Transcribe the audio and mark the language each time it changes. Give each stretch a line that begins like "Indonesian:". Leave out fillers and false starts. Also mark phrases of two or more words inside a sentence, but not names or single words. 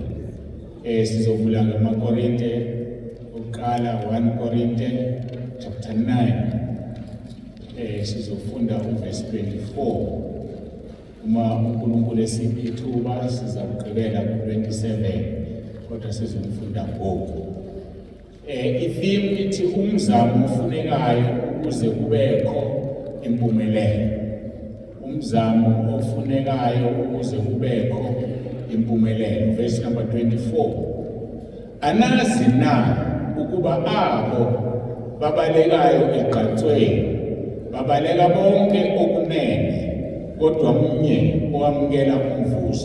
Xhosa: Sizovula ngamaKorinte oqala 1 Korinte chapter 9. Sizofunda uverse 24. Uma uNkulunkulu esiphi ithuba sizawugqibela ku-27 kodwa sizofunda ngoku. Itheme ithi umzamo ofunekayo ukuze kubekho impumelelo. Umzamo ofunekayo ukuze kubekho impumelelo.
English: Verse number 24.
Xhosa: Anazi na ukuba abo babalekayo egqatsweni babaleka bonke okunene kodwa mnye owamukela umvuzo.